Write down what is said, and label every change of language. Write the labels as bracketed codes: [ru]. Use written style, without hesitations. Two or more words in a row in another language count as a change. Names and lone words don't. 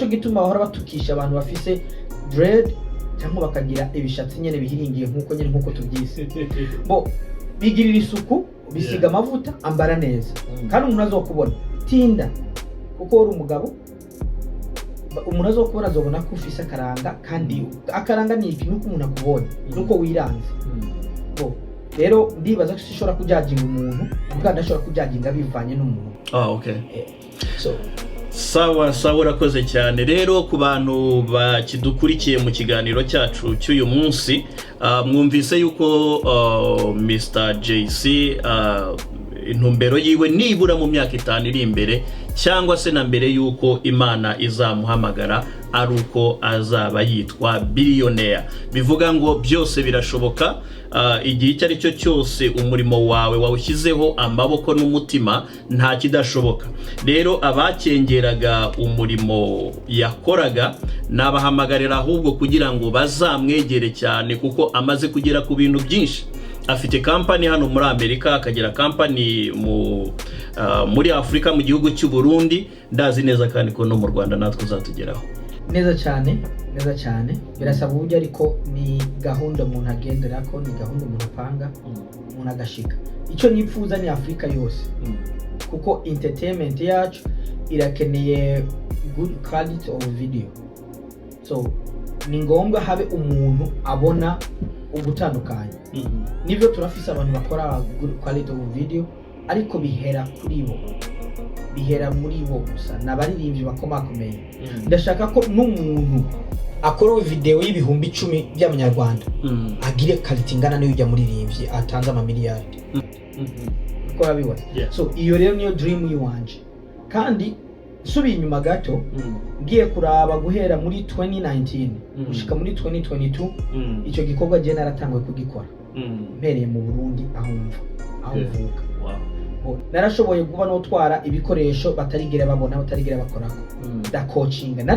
[rn] gituma bahora batukisha abantu bafise dread cyangwa bakagira ibishatsi nyene bihiringiye nkuko tubyise bigirira isuku bisiga amavuta ambara neza kandi umuntu azokubona tinda kuko uri umugabo umuntu azokubona azobona ko ufise akaranga kandi akaranga ni ikintu uko umuntu akubonye nuko wiranze rero ndibaza ko sishobora kujajinga umuntu kandi ashobora kujajinga bivanye n'umuntu [rw] okay sawa urakoze cyane rero ku bantu bakidukurikiye mu kiganiro cyacu cy'uyu munsi mwumvise yuko Mr. JC intumbero yiwe nibura mu myaka 5 iri imbere cyangwa se na mbere yuko Imana izamuhamagara ari uko azaba yitwa billionaire bivuga ngo byose birashoboka igihe icyo ari cyo cyose umurimo wawe wawushyizeho amaboko n'umutima nta kidashoboka rero abakengeraga umurimo yakoraga nabahamagarira ahubwo kugira ngo bazamwegere cyane kuko amaze kugera ku bintu byinshi afite company hano muri Amerika akagira company muri Afrika mu gihugu cy'u Burundi ndazi neza kandi ko no mu Rwanda natwe uzatugeraho [rn] neza cyane birasaba uburyo ariko ni gahunda umuntu agendera ko ni gahunda umuntu apanga umuntu agashika icyo nipfuza ni Afrika yose kuko entertainment yacu irakeneye [en] good quality of video [rn] so ni ngombwa habe umuntu abona ubutandukanye nibyo turafise abantu bakora [en] good quality of video [rn] ariko bihera muri bo gusa nabaririmbyi bakomakomeye ndashaka ko n'umuntu akora video y'ibihumbi 10 by'amanyarwanda agire quality ingana niyo ujya muririmbyi atanze amamiliyari ko abibona so iyo rero niyo dream yiwanje kandi subi inyuma gato ngiye kuraba guhera muri 2019 gushika muri 2022 icyo gikorwa je naratangwe kugikora mpereye mu Burundi aho mvuka narashoboye kuba notwara ibikoresho batarigera babona batarigera bakorako da coaching